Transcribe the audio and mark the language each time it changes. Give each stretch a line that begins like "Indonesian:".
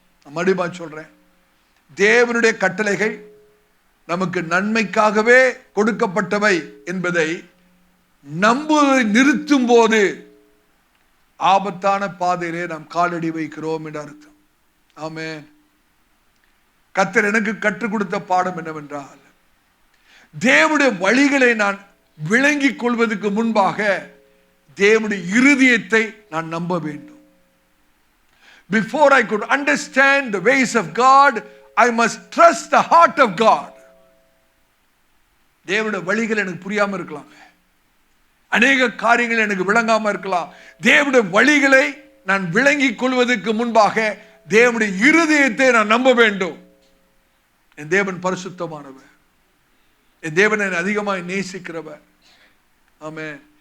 Tamil: நான் அடிமா சொல்றேன், தேவனுடைய கட்டளைகள் நமக்கு நன்மைக்காகவே கொடுக்கப்பட்டவை என்பதை நம்புவதை நிறுத்தும் போது ஆபத்தான பாதையிலே நாம் காலடி வைக்கிறோம் என்று அர்த்தம். ஆமென். கர்த்தர் எனக்கு கற்றுக் கொடுத்த பாடம் என்னவென்றால், தேவனுடைய வழிகளை நான் விளங்கிக் கொள்வதற்கு முன்பாக தேவனுடைய இருதயத்தை நான் நம்ப வேண்டும்.
English: Before I could understand the ways of God, I must trust the heart of God.
Tamil: தேவனுடைய வழிகள் எனக்கு புரியாம இருக்கலாம், அநேக காரியங்கள் எனக்கு விளங்காம இருக்கலாம். தேவனுடைய வழிகளை நான் விளங்கிக் கொள்வதற்கு முன்பாக தேவனுடைய இருதயத்தை நான் நம்ப வேண்டும். என் தேவன் பரிசுத்தமானவர், என் தேவன் என்னை அதிகமாக நேசிக்கிறவர். ஆமென்.